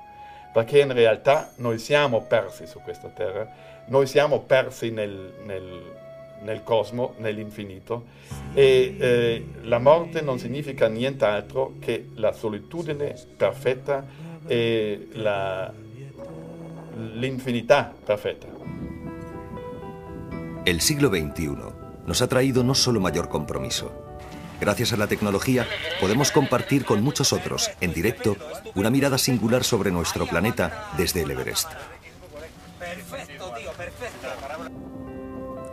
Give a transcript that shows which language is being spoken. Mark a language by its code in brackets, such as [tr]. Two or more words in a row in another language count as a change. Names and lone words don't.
[it] Perché in realtà noi siamo persi su questa terra, noi siamo persi nel cosmo, nell'infinito, e la morte non significa nient'altro che la solitudine perfetta e l'infinità perfetta. [es] El siglo XXI nos ha traído no solo mayor compromiso. Gracias a la tecnología podemos compartir con muchos otros, en directo, una mirada singular sobre nuestro planeta desde el Everest.